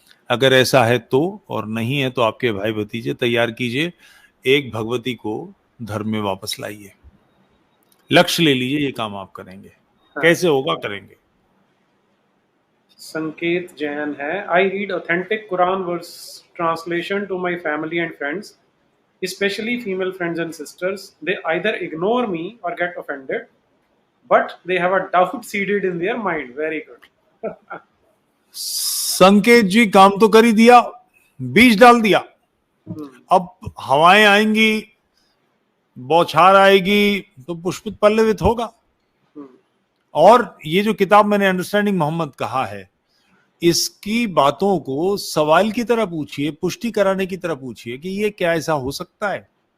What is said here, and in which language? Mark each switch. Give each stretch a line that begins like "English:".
Hindi: अगर ऐसा है तो, और नहीं है तो आपके भाई भतीजे तैयार कीजिए, एक भगवती को धर्म में वापस लाइए। लक्ष्य ले लीजिए, ये काम आप करेंगे। कैसे होगा, करेंगे। संकेत जैन है,
English: I read authentic Quran verse translation to my family and friends, especially female friends and sisters. They either ignore me or get offended, but they have a doubt seeded in their mind. Very good.
Hindi: संकेत जी, काम तो कर ही दिया, बीज डाल दिया। अब हवाएं आएंगी, बौछार आएगी तो पुष्पित पल्लवित होगा। और ये जो किताब मैंने अंडरस्टैंडिंग मोहम्मद कहा है, इसकी बातों को सवाल की तरह पूछिए, पुष्टि कराने की तरह पूछिए कि ये क्या ऐसा हो सकता है।